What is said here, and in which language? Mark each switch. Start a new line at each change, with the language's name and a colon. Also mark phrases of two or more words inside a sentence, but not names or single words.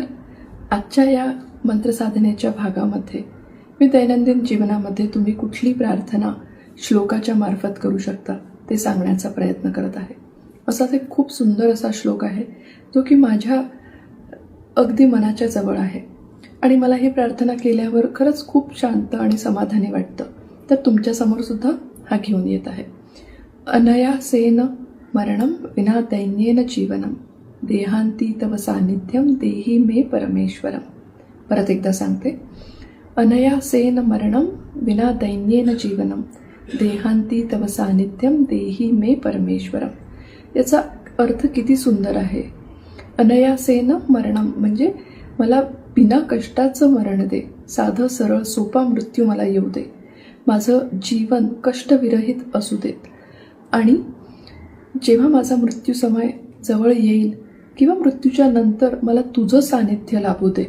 Marathi: आजच्या या मंत्रसाधनेच्या भागामध्ये मी दैनंदिन जीवनामध्ये तुम्ही कुठली प्रार्थना श्लोकाच्या मार्फत करू शकता ते सांगण्याचा प्रयत्न करत आहे. असाच एक खूप सुंदर असा श्लोक आहे जो की माझ्या अगदी मनाच्या जवळ आहे आणि मला ही प्रार्थना केल्यावर खरंच खूप शांत आणि समाधानी वाटतं. तर तुमच्यासमोर सुद्धा हा घेऊन येत आहे.
Sanskrit: अनयासेन मरणम विना दैन्येन जीवनम देहांती तव सान्निध्यम देही मे परमेश्वरम.
Marathi: परत एकदा सांगते.
Sanskrit: अनयासेन मरणम विना दैन्येन जीवनम देहांती तव सान्निध्यम देही मे परमेश्वरम.
Marathi: याचा अर्थ किती सुंदर आहे.
Sanskrit: अनयासेन मरणम
Marathi: म्हणजे मला बिना कष्टाचं मरण दे, साधं सरळ सोपा मृत्यू मला येऊ दे, माझं जीवन कष्टविरहित असू देत आणि जेव्हा माझा मृत्यू समय जवळ येईल किंवा मृत्यूच्या नंतर मला तुझं सानिध्य लाभू दे.